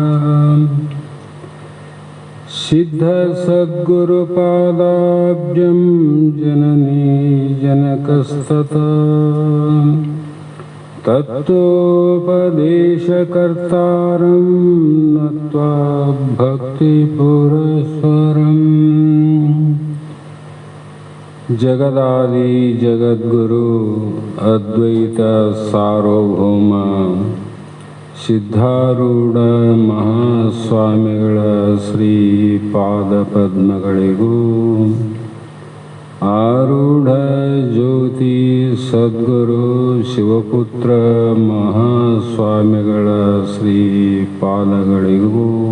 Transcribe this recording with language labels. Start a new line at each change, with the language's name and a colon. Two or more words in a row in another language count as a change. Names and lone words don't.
Sanskrit: सिद्ध सद्गुरुपादाब्जं जननी जनकस्तथा तत्त्वोपदेशकर्तारं नत्वा भक्तिपुरस्सरम् जगदादि जगद्गुरु अद्वैत सार्वभौम
Kannada: ಸಿದ್ಧಾರೂಢ ಮಹಾಸ್ವಾಮಿಗಳ ಶ್ರೀ ಪಾದಪದ್ಮಗಳಿಗೂ ಆರೂಢ ಜ್ಯೋತಿ ಸದ್ಗುರು ಶಿವಪುತ್ರ ಮಹಾಸ್ವಾಮಿಗಳ ಶ್ರೀ ಪಾದಗಳಿಗೂ